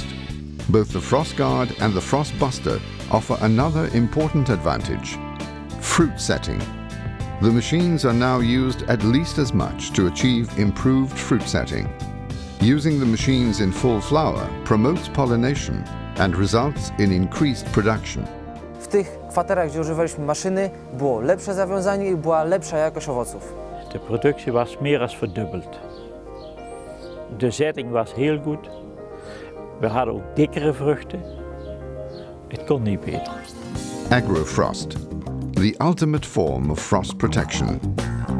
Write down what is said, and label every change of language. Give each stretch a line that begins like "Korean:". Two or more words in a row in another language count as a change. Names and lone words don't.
English: Both the Frost Guard and the Frostbuster offer another important advantage: fruit setting. The machines are now used at least as much to achieve improved fruit setting. Using the machines in full flower promotes pollination and results in increased production.
Polish: W tych kwaterach, gdzie używaliśmy maszyny, było lepsze zawiązanie i była lepsza jakość owoców.
Dutch: De productie was meer dan verdubbeld. De zetting was heel goed. We hadden ook dikkere vruchten. Het kon niet beter.
English: Agrofrost, the ultimate form of frost protection.